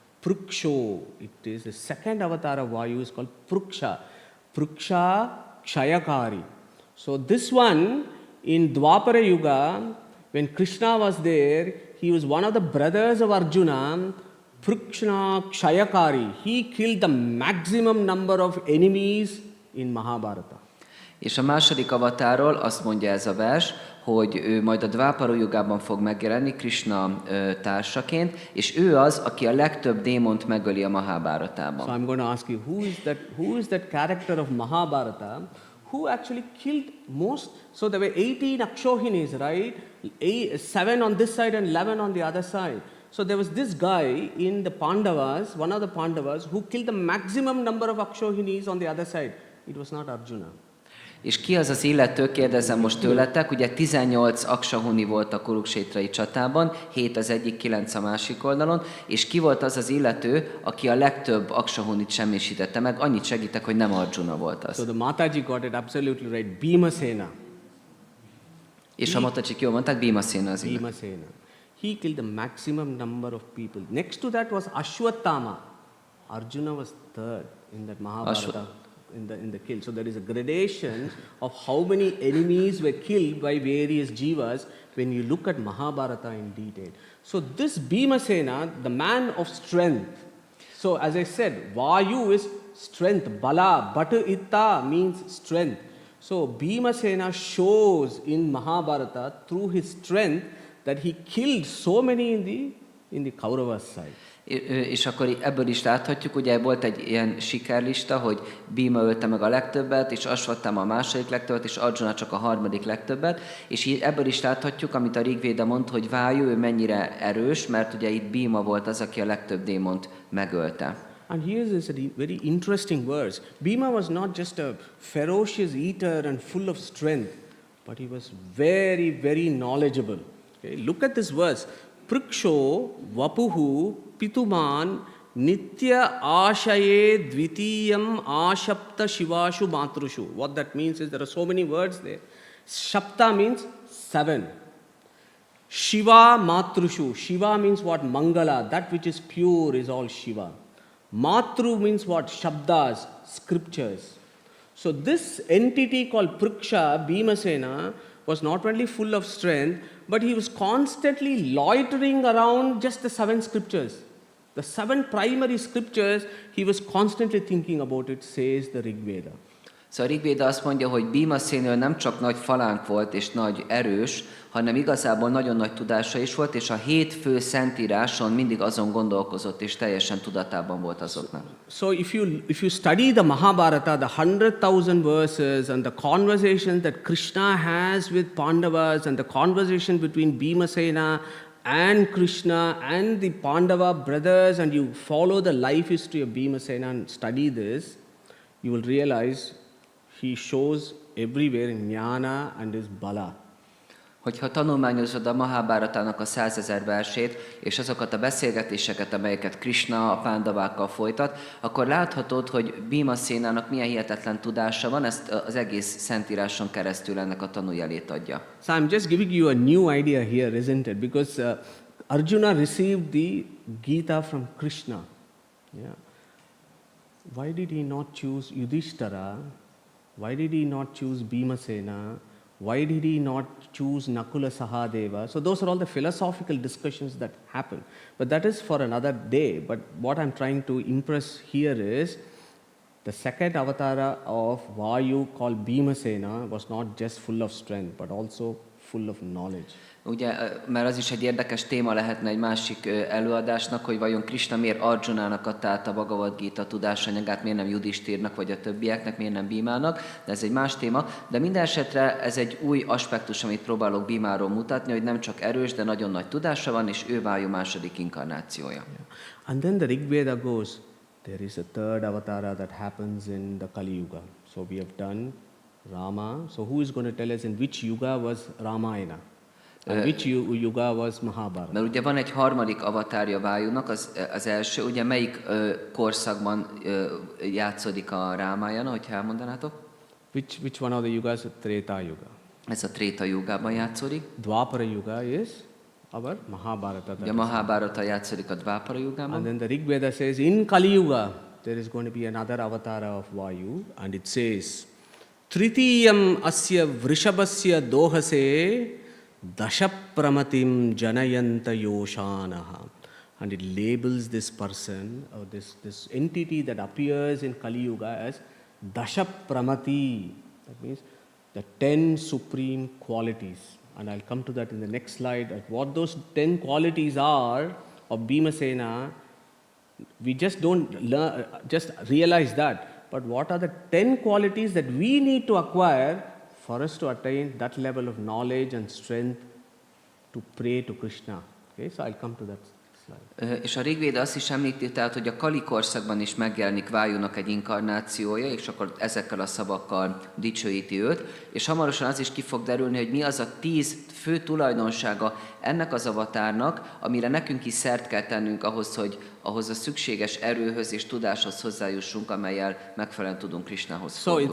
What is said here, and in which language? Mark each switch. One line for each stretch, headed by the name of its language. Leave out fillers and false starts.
English: Pruksho, it is the second avatar of Vayu is called Pruksha. Pruksha Kshayakari. So this one in Dwapara Yuga, when Krishna was there, he was one of the brothers of Arjuna, Pruksha Kshayakari. He killed the maximum number of enemies in Mahabharata.
Hungarian: És a második avatáról azt mondja ez a vers, hogy ő majd a Dvápara jugában fog megjelenni Krishna társaként, és ő az, aki a legtöbb démont megöli a Mahabharatában.
English: So I'm going to ask you, who is that character of Mahabharata who actually killed most? So there were 18 Akshohinis, right? 7 on this side and 11 on the other side. So there was this guy in the Pandavas, one of the Pandavas, who killed the maximum number of Akshohinis on the other side. It was not Arjuna.
Hungarian: És ki az az illető, kérdezem most tőletek, ugye 18 aksahuni volt a Kuruksétrai csatában, 7 az egyik, 9 a másik oldalon, és ki volt az az illető, aki a legtöbb aksahunit semmisítette meg, annyit segítek, hogy nem Arjuna volt az.
English: So the Mataji got it absolutely right, Bhimasena.
Hungarian: És a Matacsik jól mondták, Bhimasena az illető.
English: Bhimasena. He killed the maximum number of people. Next to that was Ashwatthama. Arjuna was third in that Mahabharata. In the kill. So there is a gradation of how many enemies were killed by various jivas when you look at Mahabharata in detail. So this Bhimasena, the man of strength. So as I said, Vayu is strength, Bala, Batu Itta means strength. So Bhimasena shows in Mahabharata through his strength that he killed so many in the Kauravas side.
Hungarian: És akkor ebből is láthatjuk, ugye volt egy ilyen sikerlista, hogy Bhima ölte meg a legtöbbet, és Ashwatthama a második legtöbbet, és Arjuna csak a harmadik legtöbbet, és ebből is láthatjuk, amit a Rigvéda mond, hogy Vayu, ő mennyire erős, mert ugye itt Bhima volt az, aki a legtöbb démont megölte.
English: And here is a very interesting verse. Bhima was not just a ferocious eater and full of strength, but he was very, very knowledgeable. Okay? Look at this verse.
Sanskrit: Pruksho vapuhu pituman nitya ashaye dvitiyam ashapta shivashu matrushu.
English: What that means is there are so many words there. Shapta means 7. Shiva matrushu. Shiva means what? Mangala. That which is pure is all Shiva. Matru means what? Shabdas, scriptures. So this entity called Pruksha, Bhimasena, was not only full of strength, but he was constantly loitering around just the 7 scriptures. The 7 primary scriptures, he was constantly thinking about it, says the Rigveda.
Hungarian: Szóval a Rigvéda azt mondja, hogy Bhimasena nem csak nagy falánk volt és nagy erős, hanem igazából nagyon nagy tudása is volt, és a 7 fő szentíráson mindig azon gondolkozott, és teljesen tudatában volt azoknak.
English: So if you study the Mahabharata, the 100,000 verses and the conversations that Krishna has with Pandavas and the conversation between Bhimasena and Krishna and the Pandava brothers, and you follow the life history of Bhimasena and study this, you will realize he shows everywhere in jnana and his bala.
Hungarian: Hogyha tanulmányozod a Mahabharatának a 100 000 versét, és azokat a beszélgetéseket, amelyeket Krishna a pándavákkal folytat, akkor láthatod, hogy Bhimasénának milyen hihetetlen tudása van, ezt az egész szentíráson keresztül ennek a tanújelét adja.
English: So I'm just giving you a new idea here, isn't it? Because Arjuna received the Gita from Krishna. Yeah. Why did he not choose Yudhishthira? Why did he not choose Bhimasena? Why did he not choose Nakula Sahadeva? So those are all the philosophical discussions that happen. But that is for another day. But what I'm trying to impress here is the second avatara of Vayu called Bhimasena was not just full of strength, but also full of knowledge.
Hungarian: Ugye, mert az is egy érdekes téma lehetne egy másik előadásnak, hogy vajon Krishna miért Arjunának adta át a Bhagavad Gita tudásanyagát, miért nem Yudhishthirnak vagy a többieknek, miért nem Bhimának, de ez egy más téma. De minden esetre ez egy új aspektus, amit próbálok Bhimáról mutatni, hogy nem csak erős, de nagyon nagy tudása van, és ő Vayu második inkarnációja.
English: Yeah. And then the Rigveda goes, there is a third avatara that happens in the Kali Yuga. So we have done Rama. So who is going to tell us in which yuga was Ramayana? And which yuga was Mahabharata?
Hungarian: Mert ugye van egy harmadik avatárja Vájúnak, az első, ugye melyik korszakban játszódik a Rámájana, hogyha elmondanátok?
English: Which one of the yugas? Treta Yuga.
Hungarian: Ez a Tréta Jugában játszódik.
English: Dwapara Yuga is our Mahabharata.
Hungarian: Ugye a Mahabharata játszódik a Dwapara Jugában.
English: And then the Rigveda says, in Kali Yuga, there is going to be another avatara of Vayu, and it says,
Sanskrit: Tritiyam asya vrishabasya dohase dashapramatim janayanta yoshanaha.
English: And it labels this person, or this entity that appears in Kali Yuga as Dashapramati. That means the 10 supreme qualities. And I'll come to that in the next slide. At what those 10 qualities are of Bhimasena, we just don't just realize that. But what are the 10 qualities that we need to acquire for us to attain that level of knowledge and strength to pray to Krishna? Okay, so I'll come to that slide.
Hungarian: És a Rigvéda azt is említi, tehát, hogy a Kali korszakban is megjelenik Vájúnak egy inkarnációja, és akkor ezekkel a szavakkal dicsőíti őt, és hamarosan az is ki fog derülni, hogy mi az a 10 fő tulajdonsága ennek az avatárnak, amire nekünk is szert kell tennünk ahhoz, hogy ahhoz a szükséges erőhöz és tudáshoz hozzájussunk, amellyel megfelelően tudunk Krishnához fordulni.